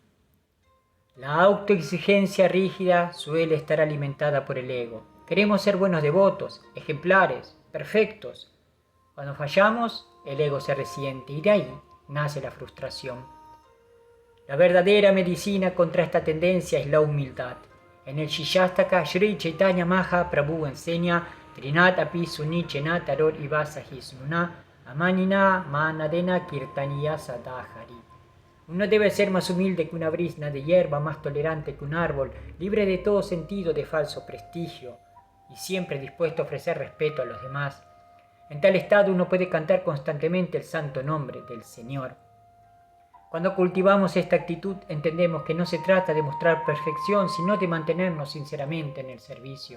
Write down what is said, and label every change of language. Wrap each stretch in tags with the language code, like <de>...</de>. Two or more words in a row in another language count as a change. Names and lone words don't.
<es>La autoexigencia rígida suele estar alimentada por el ego. Queremos ser buenos devotos, ejemplares, perfectos. Cuando fallamos, el ego se resiente y de ahí nace la frustración. La verdadera medicina contra esta tendencia es la humildad. En el Shishastaka, Sri Chaitanya Mahaprabhu enseña:</es> <sa>Trinat api sunichenat taror ivasahisnuna amanina manadena kirtaniya sadahari.</sa> <es>Uno debe ser más humilde que una brizna de hierba, más tolerante que un árbol, libre de todo sentido de falso prestigio y siempre dispuesto a ofrecer respeto a los demás. En tal estado uno puede cantar constantemente el santo nombre del Señor. Cuando cultivamos esta actitud, entendemos que no se trata de mostrar perfección, sino de mantenernos sinceramente en el servicio.</es>